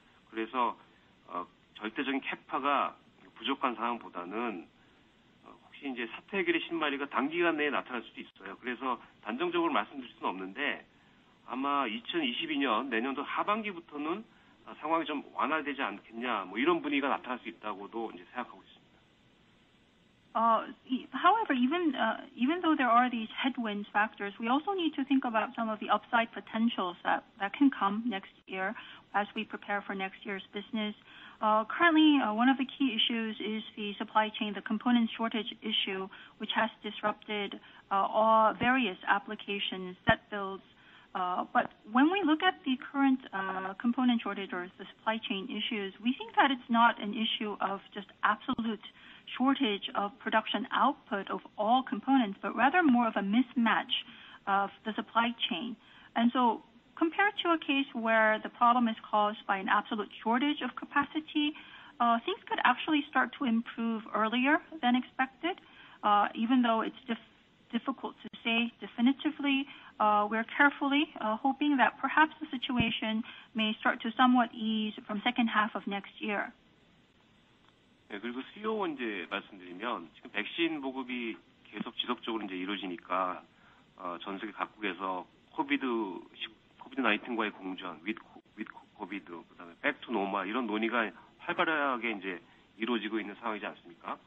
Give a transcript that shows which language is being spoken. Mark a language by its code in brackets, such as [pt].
[ko] 그래서 절대적인 캐파가 부족한 상황보다는 혹시 이제 사태 해결의 신마리가 단기간 내에 나타날 수도 있어요. 그래서 단정적으로 말씀드릴 수는 없는데 아마 2022년 내년도 하반기부터는 상황이 좀 완화되지 않겠냐, 뭐 이런 분위기가 나타날 수 있다고도 이제 생각하고 있습니다. [en] However, even though there are these headwinds factors, we also need to think about some of the upside potentials that can come next year as we prepare for next year's business. Currently, one of the key issues is the supply chain, the component shortage issue, which has disrupted all various applications, set builds. But when we look at the current component shortage or the supply chain issues, we think that it's not an issue of just absolute shortage of production output of all components, but rather more of a mismatch of the supply chain. And so compared to a case where the problem is caused by an absolute shortage of capacity, things could actually start to improve earlier than expected. Even though it's difficult to say definitively, we're carefully hoping that perhaps the situation may start to somewhat ease from second half of next year. [ko] 네, 그리고 수요 이제 말씀드리면 지금 백신 보급이 계속 지속적으로 이제 이루어지니까 전 세계 각국에서 코비드-19과의 공존, with 코비드, 그다음에 [en] back to normal [ko] 이런 논의가 활발하게 이제 이루어지고 있는 상황이지 않습니까?